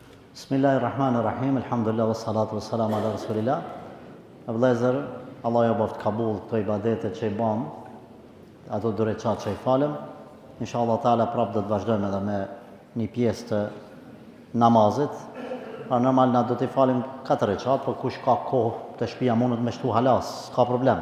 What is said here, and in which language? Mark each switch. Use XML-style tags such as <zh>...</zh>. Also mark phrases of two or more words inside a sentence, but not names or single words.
<ar>بسم الله الرحمن الرحيم، الحمد لله، والصلاة والسلام على رسول الله.</ar> <sq>E vëllezër, Allah ja bëft kabul këto ibadetet që i bam, ato dy recat që i falem.</sq> <ar>إن شاء الله تعالى</ar> <sq>prap do të vazhdojmë edhe me një pjesë të namazit. Pra normal na do t'i falim 4 recat, por kush ka kohë të shtëpia mundet me shtu halas, s'ka problem.</sq>